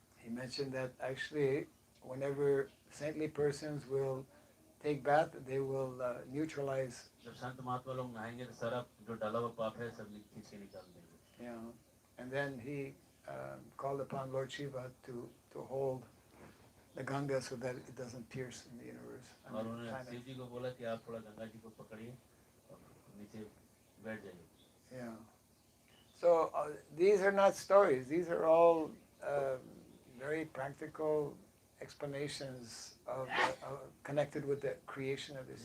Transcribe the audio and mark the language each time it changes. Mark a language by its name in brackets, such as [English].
[English] He mentioned that actually, whenever saintly persons will take bath, they will neutralize. [Hindi] जब संत महात्मा लोग नहाएंगे तो सारा जो डाला हुआ पाप है सब खींच के निकाल देंगे. [English] Yeah. And then he called upon Lord Shiva to hold the Ganga so that it doesn't pierce in the universe. [Hindi] और उन्होंने शिव जी को बोला कि आप थोड़ा गंगा जी को पकड़िए और नीचे बैठ जाइए. [English] Yeah. So these are not stories. These are all very practical explanations of connected with the creation of this